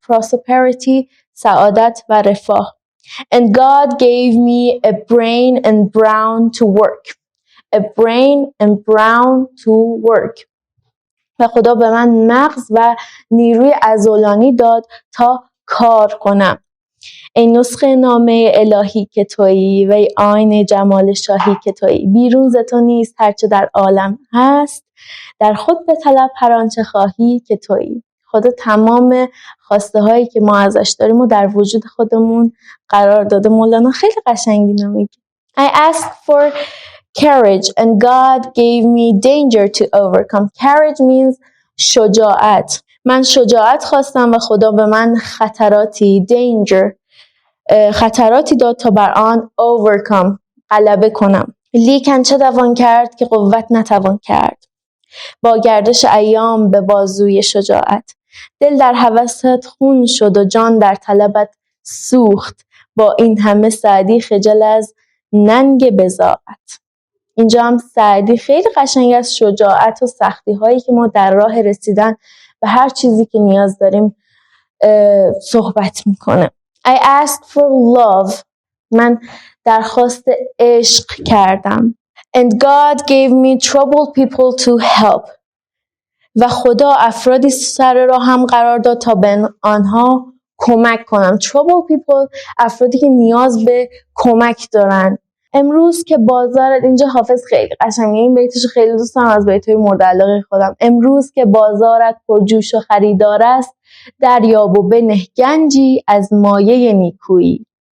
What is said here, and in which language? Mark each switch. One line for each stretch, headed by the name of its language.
Persian: Prosperity، سعادت و رفاه.
English: And God gave me a brain and brawn to work. A brain and brawn to work.
Persian: و خدا به من مغز و نیروی عضلانی داد تا کار کنم. ای نسخه نامه الهی که تویی و ای آینه جمال شاهی که تویی. بیرون ز تو نیست هرچه در عالم هست، در خود به طلب هر آنچه خواهی که تویی. خدا تمام خواسته هایی که ما ازش داریم و در وجود خودمون قرار داده. مولانا خیلی قشنگی میگه.
English: I asked for courage and God gave me danger to overcome. Courage means شجاعت.
Persian: من شجاعت خواستم و خدا به من خطراتی خطراتی داد تا بر آن overcome غلبه کنم. لیکن چه توان کرد که قوت نتوان کرد، با گردش ایام به بازوی شجاعت. دل در هوست خون شد و جان در طلبت سوخت، با این همه سعدی خجل از ننگ بضاعت. اینجا هم سعدی خیلی قشنگ از شجاعت و سختی هایی که ما در راه رسیدن به هر چیزی که نیاز داریم صحبت میکنه.
English: I asked for love.
Persian: من درخواست عشق کردم.
English: And God gave me troubled people to help.
Persian: و خدا افرادی سر راهم قرار داد تا به آنها کمک کنم.
English: Troubled people،
Persian: افرادی که نیاز به کمک دارن. امروز که بازارت، اینجا حافظ خیلی قشنگه، این بیتش خیلی دوست دارم، از بیت‌های مورد علاقه خودم. امروز که بازارت پرجوش و خریدار است، دریاب و بنه گنجی از مایه نیکویی.